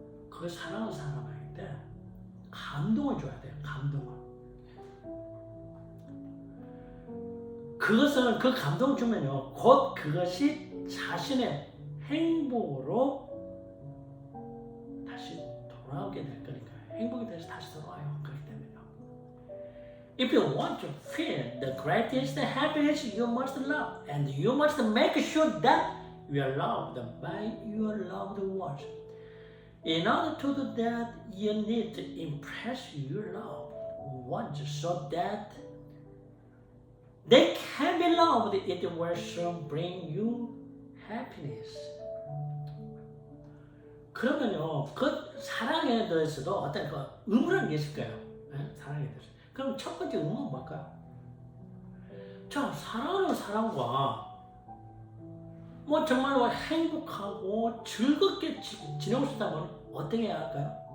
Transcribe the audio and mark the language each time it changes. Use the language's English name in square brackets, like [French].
[Korean] 그 사랑하는 사람한테 감동을 줘야 돼요. 감동을. 그 감동을 주면요, 곧 그것이 자신의 행복으로 다시 돌아오게 될 거니까요. 행복이 돼서 다시 돌아와요. 그렇기 때문에요. [English] If you want to feel the greatest happiness, you must love, and you must make sure that you are loved by your loved ones. In order to do that, you need to impress your loved ones so that they can be loved. It will soon bring you happiness. [Korean] 그러면요, 그 사랑에 대해서도 어떤 의무라는 게 있을 거예요. 사랑에 대해서. 그럼 첫 번째 의무는 뭘까요? 자, 사랑하는 사람과 뭐 정말로 행복하고 즐겁게 지내고 싶다면 어떻게 해야 할까요?